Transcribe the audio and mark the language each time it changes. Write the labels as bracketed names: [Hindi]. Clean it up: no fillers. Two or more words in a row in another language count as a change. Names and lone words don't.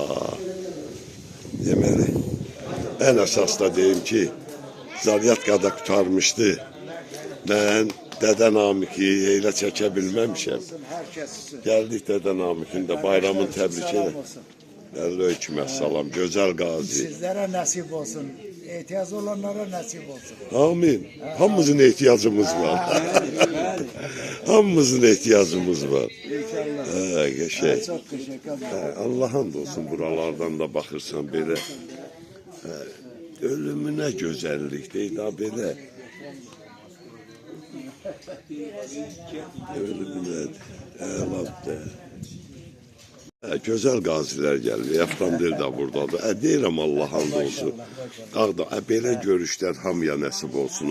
[Azerbaijani] Deməli, ən əsas da deyim ki, Zaryatkada qurtarmışdı. Mən Dədə Namiki elə çəkə bilməmişəm. Gəldik Dədə Namikin də bayramın təbrik elə. Əleyhümə salam, gözəl qazi. [Turkish] Sizlere nasip olsun. İhtiyacı olanlara nasip olsun. [Azerbaijani] Amin. Hamımızın ehtiyacımız var. Hamımızın ehtiyacımız var. İnşallah. Geçək. [Turkish] Çok teşekkür ederim. [Azerbaijani] Allah hamd olsun buralardan da baxırsan belə. Ölümünə gözəllikdir da belə. Ölümünə əladır. Gözəl qazilər gəlir. Avtomobil də buradadır. Deyirəm Allah hamd olsun. Belə görüşlər hamıya nəsib olsun.